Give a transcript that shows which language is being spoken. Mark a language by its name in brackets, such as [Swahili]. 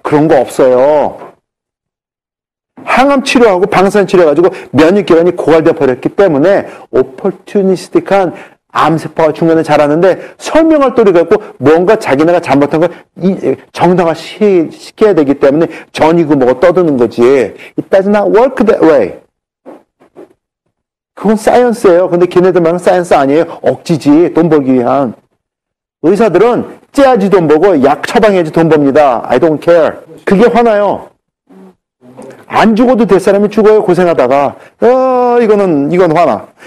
[Korean] 그런 거 없어요. 항암 치료하고 방사선 치료해가지고 면역기관이 고갈되어 버렸기 때문에 opportunistic한 암세포가 중간에 자라는데 설명할 도리가 있고 뭔가 자기네가 잘못한 걸 정당화시켜야 되기 때문에 전이고 뭐가 떠드는 거지. [English] It does not work that way. [Korean] 그건 사이언스예요. 근데 걔네들 말은 사이언스 아니에요. 억지지. 돈 벌기 위한. 의사들은 째야지 돈 벌고 약 처방해야지 돈 법니다. [English] I don't care. [Korean] 그게 화나요. 안 죽어도 될 사람이 죽어요. 고생하다가. 이건 화나.